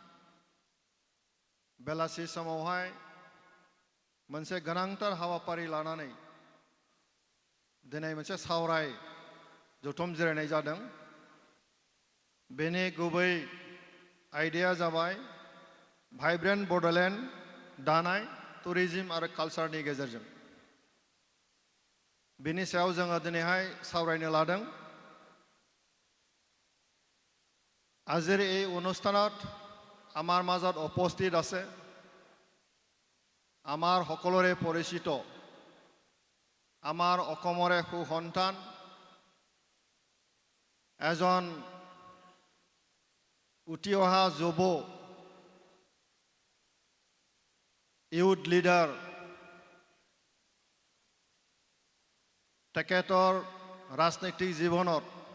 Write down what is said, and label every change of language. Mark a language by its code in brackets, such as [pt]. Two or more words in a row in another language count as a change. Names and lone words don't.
[brx] बेलासि समावहाय मोनसे गोनांथार हाबाफारि लानानै दिनै मोनसे सावराय जथुम जिरायनाय जादों बेनि गुबै आयदाया जाबाय भाइब्रेन्ट बड'लेण्ड दानाय टुरिज्म आरो कालचारनि गेजेरजों बेनि सायाव जोङो दिनैहाय सावरायनो लादों [as] আজিৰ এই অনুষ্ঠানত আমাৰ মাজত উপস্থিত আছে আমাৰ সকলোৰে পৰিচিত আমাৰ অসমৰে সুসন্তান এজন উঠি অহা যুৱ [en] youth leader [as] তেখেতৰ ৰাজনৈতিক জীৱনত